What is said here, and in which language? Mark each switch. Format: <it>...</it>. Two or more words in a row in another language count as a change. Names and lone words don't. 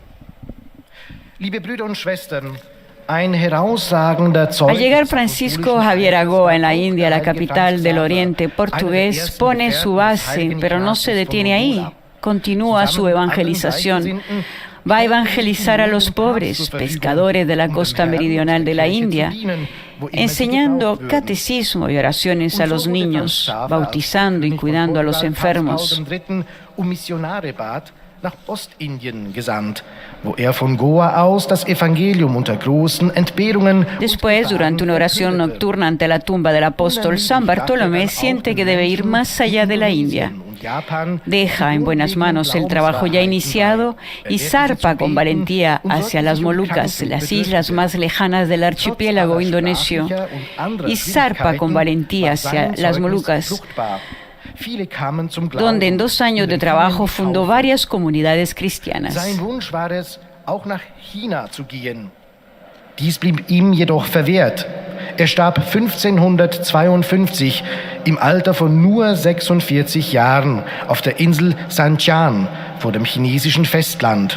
<es>Al llegar Francisco Javier a Goa, en la India, la capital del Oriente portugués, pone su base, pero no se detiene ahí. Continúa su evangelización. Va a evangelizar a los pobres pescadores de la costa meridional de la India, enseñando catecismo y oraciones a los niños, bautizando y cuidando a los enfermos.</es> <de>Nach Ostindien gesandt, wo von Goa aus das Evangelium unter großen Entbehrungen.</de> <es>Después, durante una oración nocturna ante la tumba del apóstol San Bartolomé, siente que debe ir más allá de la India. Deja en buenas manos el trabajo ya iniciado y zarpa con valentía hacia las Molucas, las islas más lejanas del archipiélago indonesio, y zarpa con valentía hacia las Molucas, donde en 2 años de trabajo fundó varias comunidades cristianas.</es> <de>Sein Wunsch war es, auch nach China zu gehen. Dies blieb ihm jedoch verwehrt. Starb 1552 im Alter von nur 46 Jahren auf der Insel Sanchan vor dem chinesischen Festland.</de>